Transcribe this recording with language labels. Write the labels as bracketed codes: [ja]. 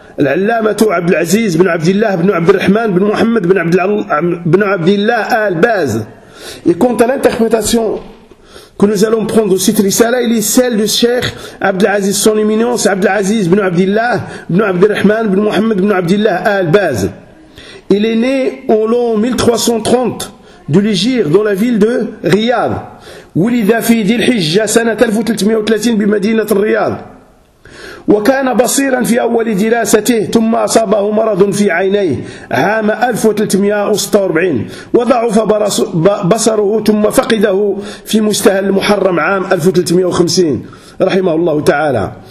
[ar] العلامة عبد العزيز بن عبد الله بن عبد الرحمن بن محمد بن عبد الله آل باز. [fr] Et quant à l'interprétation que nous allons prendre de cette risala, il est celle du Cheikh عبد العزيز son éminence عبد العزيز بن عبد الله بن عبد الرحمن بن محمد بن عبد الله آل باز. Il est né au l'an 1330 de l'Égypte dans la ville de Riyad. [ar] ولد في ذي الحجة سنة 1330 بمدينة الرياض. وكان بصيرا في أول دراسته ثم أصابه مرض في عينيه عام 1346 وضعف بصره ثم فقده في مستهل المحرم عام 1350 رحمه الله تعالى.